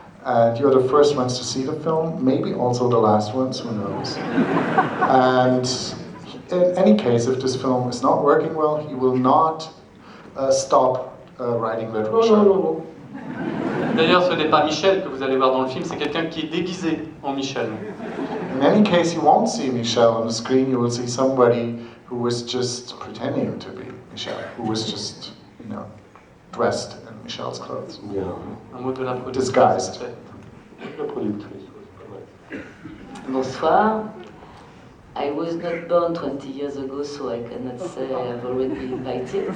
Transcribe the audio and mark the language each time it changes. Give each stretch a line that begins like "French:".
English: And you're the first ones to see the film, maybe also the last ones, who knows. And in any case, if this film is not working well, he will not stop writing literature.
French: Non. D'ailleurs, ce n'est pas Michel que vous allez voir dans le film, c'est quelqu'un qui est déguisé en Michel.
English: In any case, you won't see Michel on the screen, you will see somebody who was just pretending to be Michel, who was just, dressed in Michel's clothes.
French: Bien. Un mot de la production.
English: Disguised.
French: La productrice, c'est pas mal. Bonsoir.
English: I was not born 20 years ago, so I cannot say I've already been invited.